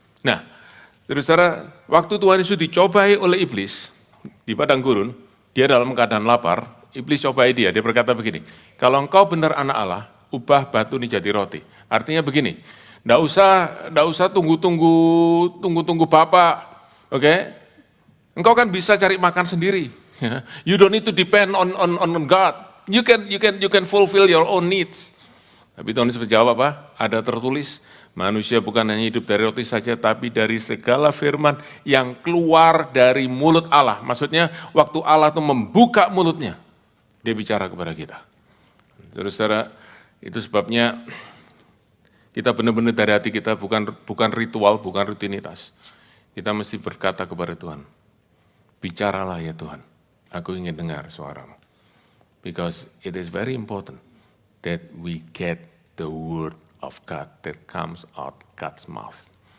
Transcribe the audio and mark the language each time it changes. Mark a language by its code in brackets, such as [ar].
[id] Nah, saudara, waktu Tuhan Yesus dicobai oleh iblis di padang gurun, dia dalam keadaan lapar, iblis cobai dia berkata begini, kalau engkau benar anak Allah, ubah batu ini jadi roti. Artinya begini, enggak usah tunggu Bapak, oke? Engkau kan bisa cari makan sendiri. [en] You don't need to depend on God. You can fulfill your own needs. [id] Tapi Tuhan Yesus menjawab apa? Ada tertulis, manusia bukan hanya hidup dari roti saja, tapi dari segala firman yang keluar dari mulut Allah. Maksudnya waktu Allah itu membuka mulutnya, dia bicara kepada kita. Saudara, itu sebabnya kita benar-benar dari hati kita, bukan ritual, bukan rutinitas. Kita mesti berkata kepada Tuhan, bicaralah ya Tuhan, aku ingin dengar suaramu. [en] Because it is very important that we get the word of God that comes out God's mouth.